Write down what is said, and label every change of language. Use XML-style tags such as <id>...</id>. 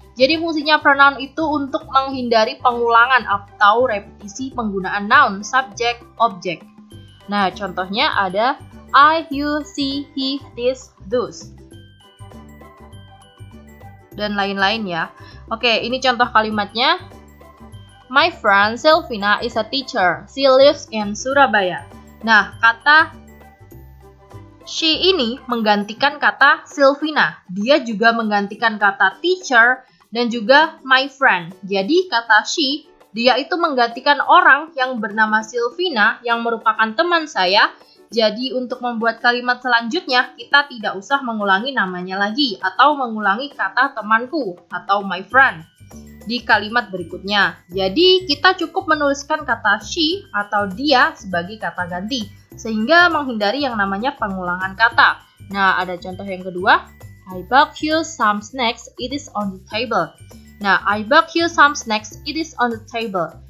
<id>Jadi fungsinya pronoun itu untuk menghindari pengulangan atau repetisi penggunaan noun, subjek, objek. Nah, contohnya ada I, you, she, he, this, those. Dan lain-lain ya. Oke, ini contoh kalimatnya.</id> <en>My friend Selvina is a teacher. She lives in Surabaya.</en> <id>Nah, kata she ini menggantikan kata Selvina. Dia juga menggantikan kata teacher dan juga my friend. Jadi kata she, dia itu menggantikan orang yang bernama Selvina yang merupakan teman saya. Jadi untuk membuat kalimat selanjutnya, kita tidak usah mengulangi namanya lagi atau mengulangi kata temanku atau my friend di kalimat berikutnya. Jadi kita cukup menuliskan kata she atau dia sebagai kata ganti, sehingga menghindari yang namanya pengulangan kata. Nah, ada contoh yang kedua.</id> <en>I bought you some snacks, it is on the table. Nah, I bought you some snacks, it is on the table.</en>